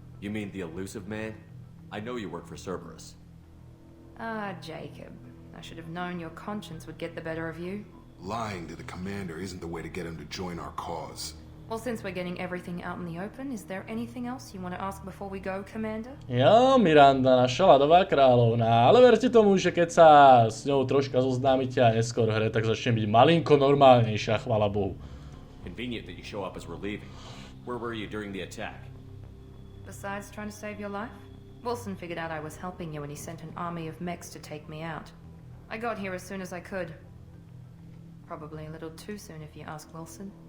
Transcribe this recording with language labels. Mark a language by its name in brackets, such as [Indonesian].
[English] You mean the elusive man? I know you work for Cerberus. Ah, Jacob. I should have known your conscience would get the better of you. Lying to the commander isn't the way to get him to join our cause. Well, since we're getting everything out in the open, is there anything else you want to ask before we go, Commander? [Slovak] Jo, Miranda, naša ľadová kráľovná, ale verte tomu, že keď sa s ňou troška zoznámite a neskôr hre, tak začne byť malinko normálnejšia, chvála Bohu. [English] Convenient that you show up as we're leaving. Where were you during the attack? Besides trying to save your life, Wilson figured out I was helping you when he sent an army of mechs to take me out. I got here as soon as I could. Probably a little too soon if you ask Wilson.